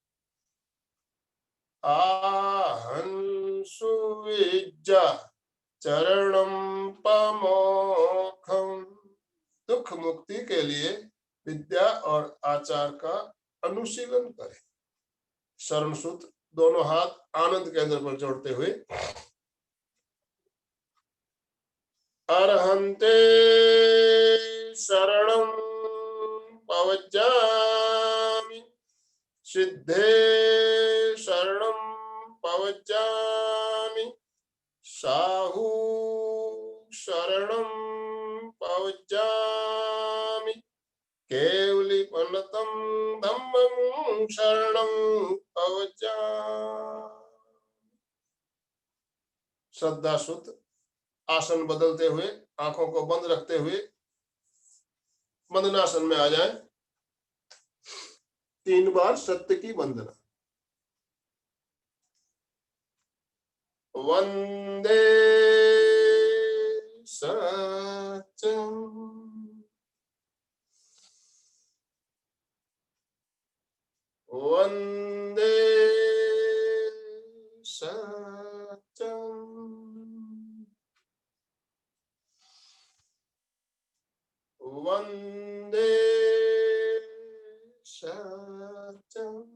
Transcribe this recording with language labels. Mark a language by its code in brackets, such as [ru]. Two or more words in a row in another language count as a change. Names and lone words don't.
[pra] आहंसु विद्या चरणम पमोखम। [hi] दुख मुक्ति के लिए विद्या और आचार का अनुशीलन करें। शरण सूत्र, दोनों हाथ आनंद केंद्र पर जोड़ते हुए। [pra] अरहंते शरणं पवज्जामि, सिद्धे शरणं पवज्जामि, साहू शरणं पवज्जामि, केवलीपनतं धम्मं शरणं पवज्जामि। [hi] श्रद्धा सूत्र। आसन बदलते हुए, आंखों को बंद रखते हुए वंदनासन में आ जाए। 3 बार सत्य की वंदना। [sa] वंदे सत्यम वंदे सत्यम वंदे सत्यम।